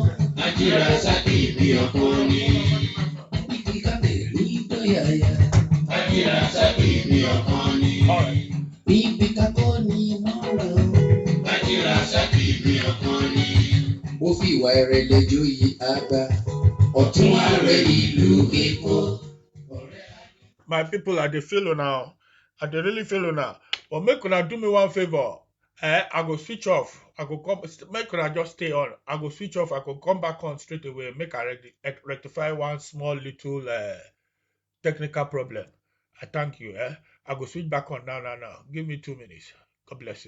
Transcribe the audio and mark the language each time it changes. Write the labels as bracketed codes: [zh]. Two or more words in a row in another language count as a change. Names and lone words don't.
[yo] Ajírasàkì ní ọkàn ni. Ibi kábẹ̀rí dọ̀yàyà. Ajírasàkì ní ọkàn ni. Ibi kákó ni mọ́ra o. Ajírasàkì ní ọkàn ni. Ó fi ìwà ìrẹ̀lẹ̀ joyè àgbà. Ọ̀tún ààrẹ ìlú Èkó. [pcm] My people, I dey feel now. I dey really feel now. But make una do me one favor. I go switch off. I go come. Make una just stay on. I go switch off. I go come back on straight away. Make I rectify one small little technical problem. I thank you. I go switch back on now. Give me 2 minutes. God bless you.